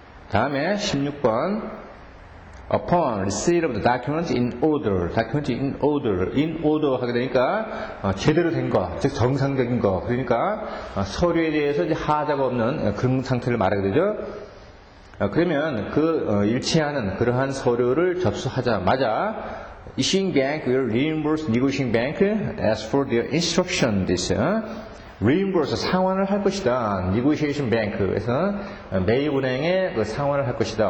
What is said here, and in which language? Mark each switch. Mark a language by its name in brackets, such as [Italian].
[Korean] 다음에 16번 [English] upon receipt of the document in order, [Korean] in order 하게 되니까 제대로 된 거, 즉 정상적인 거, 그러니까 서류에 대해서 이제 하자가 없는 그런 상태를 말하게 되죠. 그러면 그 일치하는 그러한 서류를 접수하자마자 [English] issuing bank will reimburse negotiating bank as for their instruction. [Korean] This reimburse 상환을 할 것이다. negotiation bank에서 매입은행에 그 상환을 할 것이다.